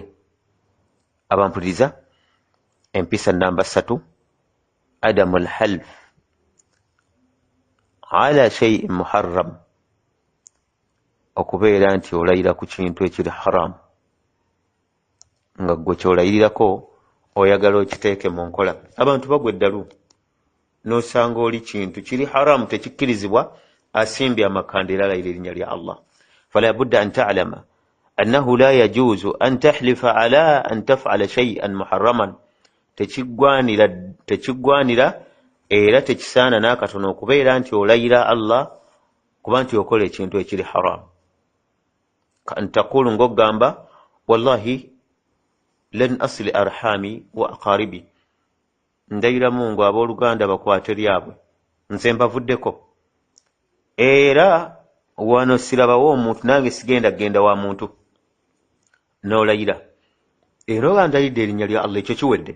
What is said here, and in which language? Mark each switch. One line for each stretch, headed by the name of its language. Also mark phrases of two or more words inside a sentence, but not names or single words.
Ganda: Abampuliriza, empisa namba 3,
Arabic: عدم الحلف على شيء محرم,
Ganda: okubeera nti olayira ku kintu ekiri haram nga gwe kyolayirirako oyagala okiteeke mu nkola. Abantu bagwa eddalu n'osanga oli kintu kiri haramu tekikkirizibwa asimbye amakanda era alayira erinnya lya Allah.
Arabic: فلا بد أن تعلم أنه لا يجوز أن تحلف على أن تفعل شيئا محرما.
Ganda: Tekiggwanira era tekisaana n'akatono okubeera nti olayira Allah kuba nti okola ekintu ekiri haramu.
Arabic: كأن تقول
Ganda: ng'ogamba
Arabic: والله لن أصل أرحامي وأقاربي,
Ganda: ndayira Mungu abooluganda bakwate lyabwe nze mbavuddeko era wano sirabawo omuntu nange sigenda genda wa muntu. N'olayira era oba ndayidde erinnya lya Allah, ekyo kiwedde.